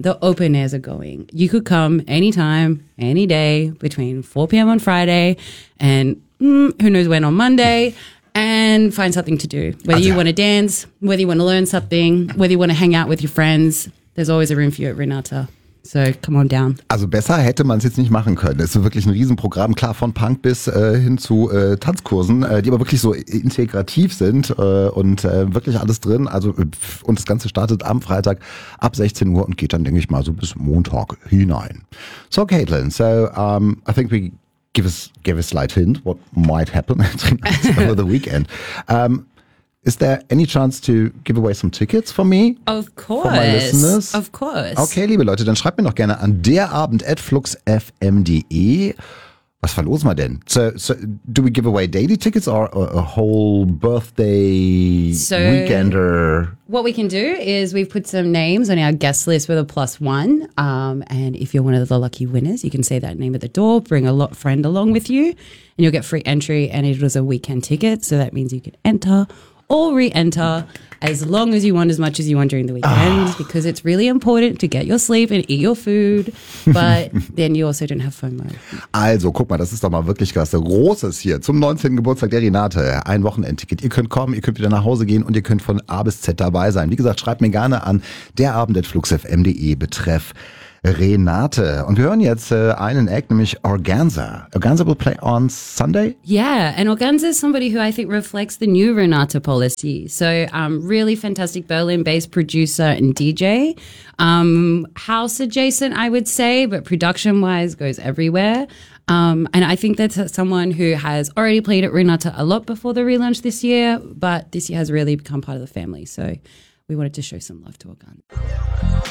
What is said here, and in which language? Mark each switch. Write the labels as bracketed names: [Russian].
[English] The open airs are going. You could come anytime, any day, between 4 p.m. on Friday and who knows when on Monday. and find something to do. Whether you want to dance, whether you want to learn something, whether you want to hang out with your friends, there's always a room for you at Renata. So come on down. [German] Also besser hätte man es jetzt nicht machen können. Es ist wirklich ein Riesenprogramm, klar, von Punk bis hin zu Tanzkursen, die aber wirklich so integrativ sind wirklich alles drin. Also und das Ganze startet am Freitag ab 16 Uhr und geht dann, denke ich mal, so bis Montag hinein. [English] So Caitlin, so I think we give a slight hint what might happen over the weekend. Is there any chance to give away some tickets for me? Of course. For my listeners? Of course. [German] Okay, liebe Leute, dann schreibt mir doch gerne an derabend@fluxfm.de. Was verlosen wir denn? [English] So do we give away daily tickets or a whole birthday weekender? What we can do is we've put some names on our guest list with a plus one. And if you're one of the lucky winners, you can say that name at the door, bring a friend along with you, and you'll get free entry. And it was a weekend ticket, so that means you can enter or re-enter as long as you want, as much as you want during the weekend, because it's really important to get your sleep and eat your food, but then you also don't have FOMO. [German] Also, guck mal, das ist doch mal wirklich krass. Großes hier zum 19. Geburtstag der Renate. Ein Wochenendticket. Ihr könnt kommen, ihr könnt wieder nach Hause gehen und ihr könnt von A bis Z dabei sein. Wie gesagt, schreibt mir gerne an derabend@fluxfm.de betreff Renate. Und wir hören jetzt einen Act, nämlich Organza. [English] Organza will play on Sunday? Yeah, and Organza is somebody who I think reflects the new Renata policy. So really fantastic Berlin-based producer and DJ. House adjacent, I would say, but production-wise goes everywhere. And I think that's someone who has already played at Renata a lot before the relaunch this year, but this year has really become part of the family. So we wanted to show some love to Organza.